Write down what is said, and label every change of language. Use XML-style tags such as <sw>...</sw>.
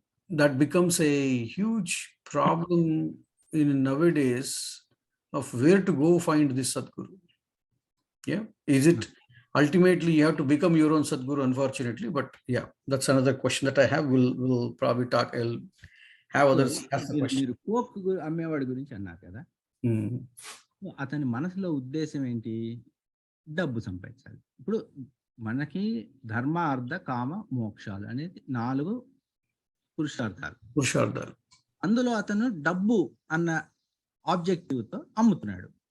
<en>That becomes a huge problem in nowadays of where to go find this Sadhguru. Yeah, is it ultimately you have to become your own Sadguru, unfortunately, but yeah, that's another question that I have. We'll probably talk. I'll have others ask the question.</en> <te>మీరు coke అమ్మేవాడి గురించి అన్నారు కదా, అతని మనసులో ఉద్దేశం ఏంటి? డబ్బు సంపాదించాలి. ఇప్పుడు మనకి ధర్మ, అర్థ, కామ, మోక్షాలు అనేది 4 పురుషార్థాలు. అందులో అతను డబ్బు అన్న ఆబ్జెక్టివ్తో అమ్ముతున్నాడు.</te>